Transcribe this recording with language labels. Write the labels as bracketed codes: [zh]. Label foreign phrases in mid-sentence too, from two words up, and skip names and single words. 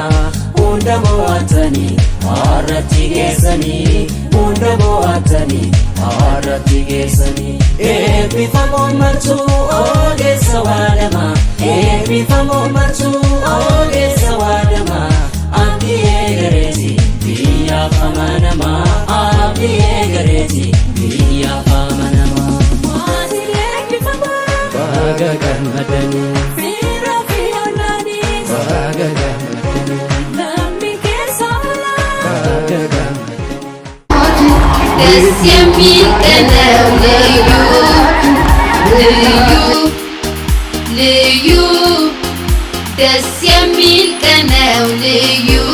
[om] Hunda mo'atanii har'atti geessanii Hunda mo'atanii har'atti geessanii Eebbifamoon martuu ogeessa waadama Eebbifamoon martuu ogeessa waadama Abdii eegareeti biyyaaf amanama Abdii eegareeti biyyaaf amanama Baga gammadani Fira fiyoolani Baga gammadani Namni keessa ola Baga gammadani [am] Dess የሚል ቀን ነው ልዩ ልዩ ልዩ ደስ የሚል ቀን ነው ልዩ